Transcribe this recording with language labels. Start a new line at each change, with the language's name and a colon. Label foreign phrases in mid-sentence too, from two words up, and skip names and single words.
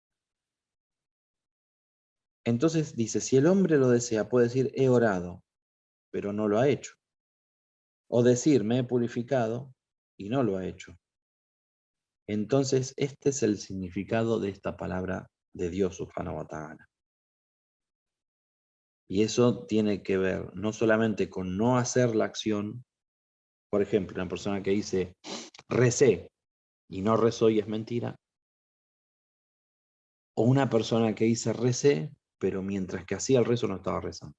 Spanish: Entonces dice, si el hombre lo desea, puede decir, he orado, pero no lo ha hecho. O decir, me he purificado, y no lo ha hecho. Entonces, este es el significado de esta palabra de Dios,
Arabic: سبحانه وتعالى.
Spanish: Y eso tiene que ver no solamente con no hacer la acción, por ejemplo, una persona que dice, recé, y no rezó y es mentira, o una persona que dice, recé, pero mientras que hacía el rezo no estaba rezando.